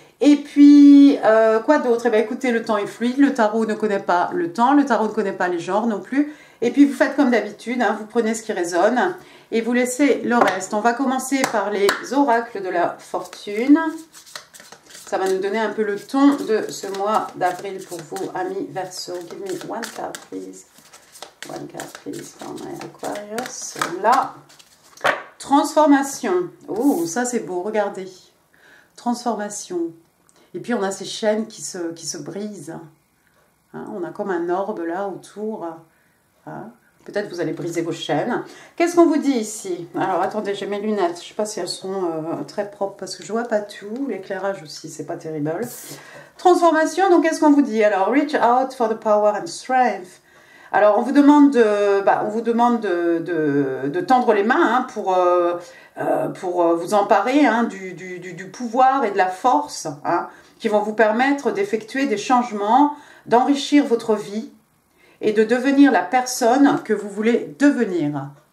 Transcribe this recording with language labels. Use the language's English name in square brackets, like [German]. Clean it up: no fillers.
[French] Et puis, quoi d'autre? Eh bien, écoutez, le temps est fluide, le tarot ne connaît pas le temps, le tarot ne connaît pas les genres non plus. Et puis, vous faites comme d'habitude, hein, vous prenez ce qui résonne et vous laissez le reste. On va commencer par les oracles de la fortune. Ça va nous donner un peu le ton de ce mois d'avril pour vous, amis Verseau. [English] Give me one card, please. One card, please, for my Aquarius. [French] Là, transformation. Oh, ça c'est beau, regardez. Transformation. Et puis on a ces chaînes qui se brisent. Hein, on a comme un orbe là autour. Hein. Peut-être vous allez briser vos chaînes. Qu'est-ce qu'on vous dit ici? Alors attendez, j'ai mes lunettes. Je ne sais pas si elles sont très propres parce que je ne vois pas tout. L'éclairage aussi, c'est pas terrible. Transformation, donc qu'est-ce qu'on vous dit? [English] Alors, reach out for the power and strength. [French] Alors on vous demande de tendre les mains hein, pour vous emparer hein, du pouvoir et de la force hein, qui vont vous permettre d'effectuer des changements, d'enrichir votre vie et de devenir la personne que vous voulez devenir.